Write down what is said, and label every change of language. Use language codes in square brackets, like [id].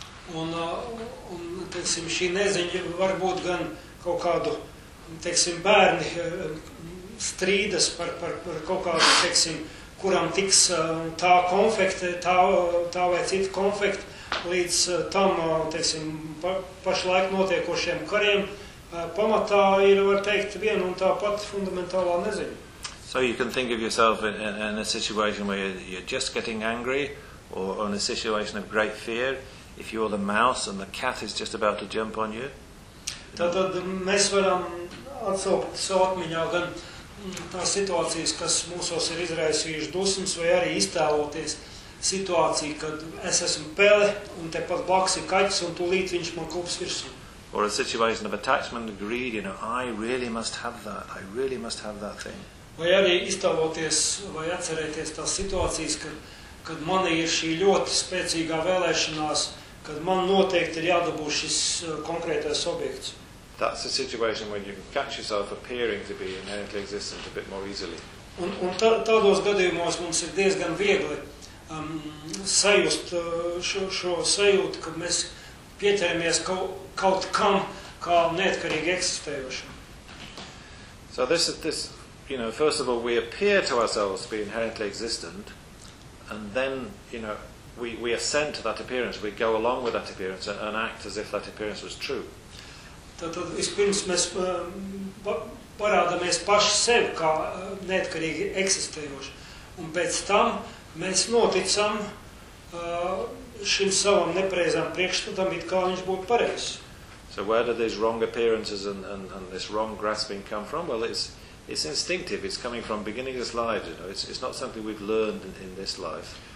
[lv] Un teiksim, šī neziņa var būt gan kaut kādu teiksim, bērni strīdas par kaut kādu, teiksim, kuram tiks tā konfekte, tā vai cita konfekte, līdz tam, teiksim, pašlaik notiekošiem kariem, pamatā ir, var teikt, viena un tā pat fundamentālā neziņa. [en] So you can think of yourself in a situation where you're just getting angry, or in a situation of great fear, if you're the mouse and the cat is just about to jump on you. [lv] Tātad mēs varam atsaukt savu atmiņā gan tās situācijas, kas mūsos ir izraisījuši dusmas, vai arī iztēloties situāciju, kad es esmu pele, un te pat blakus ir kaķis, un tūlīt viņš man kups virsū. [en] Or a situation of attachment and greed, you know, I really must have that, I really must have that thing. [lv] Vai arī iztēloties vai atcerēties tās situācijas, kad man ir šī ļoti spēcīgā vēlēšanās, kad man noteikti ir jādabū šis konkrētais objekts. [en] That's a situation when you can catch yourself appearing to be inherently existent a bit more easily. [lv] Un tādos gadījumos mums ir diezgan viegli sajust šo sajūtu, ka mēs pieķeramies kaut kam kā neatkarīgi eksistējošam. [en] So this, you know, first of all, we appear to ourselves to be inherently existent, and then, you know, we assent to that appearance, we go along with that appearance and act as if that appearance was true. [lv] Tad vispirms mēs parādāmies paši sev kā neatkarīgi eksistējoši. Un pēc tam mēs noticam šim savam nepareizam priekšstatam, it kā viņš būtu pareizs. [en] So where do these wrong appearances and this wrong grasping come from? Well, it's instinctive, it's coming from beginning of this life, you know. It's not something we've learned in this life.